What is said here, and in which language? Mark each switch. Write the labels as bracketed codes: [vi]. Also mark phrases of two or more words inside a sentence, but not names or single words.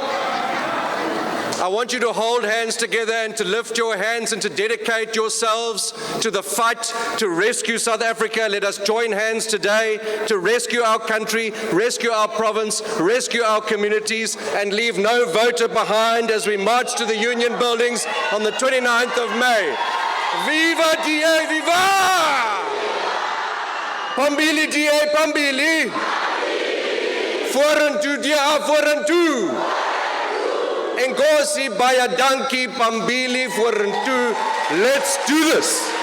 [en] I want you to hold hands together and to lift your hands and to dedicate yourselves to the fight to rescue South Africa. Let us join hands today to rescue our country, rescue our province, rescue our communities, and leave no voter behind as we march to the Union buildings on the 29th of May. [xh] Viva DA, viva! Pambili DA, pambili! [af] Vorentoe DA, vorentoe! [xh] Enkosi bayadanki pambili vorentoe. [en] Let's do this.